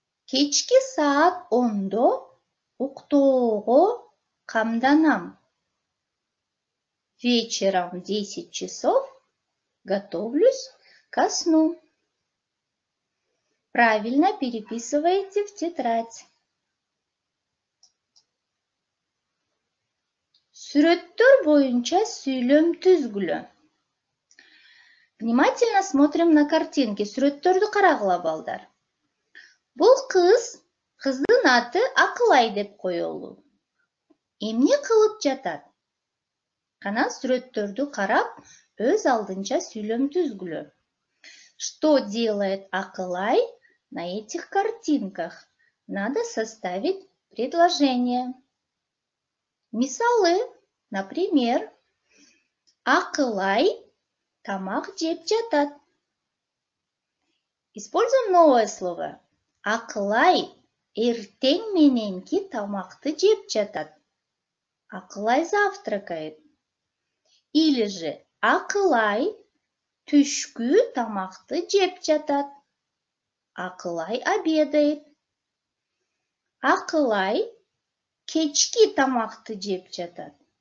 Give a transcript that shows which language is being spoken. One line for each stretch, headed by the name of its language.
Kyrgyz: Кечки саат 10-до уктоого камданам.
Russian: Вечером в 10 часов готовлюсь ко сну. Правильно переписывайте в тетрадь.
Kyrgyz: Сүрөттөр боюнча сүйлөм түзгүлө.
Russian: Внимательно смотрим на картинки.
Kyrgyz: Сүрөттөрдү карагыла, балдар. Бул кыздын аты Акылай деп коелу. Эмне кылып жатат? Кана сүрөттөрдү карап, өз алдынча сүйлөм түзгүлө.
Russian: Что делает Акылай на этих картинках? Надо составить предложение.
Kyrgyz: Мисалы, например, Акылай тамак жеп жатат.
Russian: Используем новое слово.
Kyrgyz: Акылай эртең мененки тамакты жеп жатат. Акылай
Russian: завтракает. Или же
Kyrgyz: Акылай түшкү тамакты жеп жатат. Акылай
Russian: обедает.
Kyrgyz: Акылай кечки тамакты жеп жатат.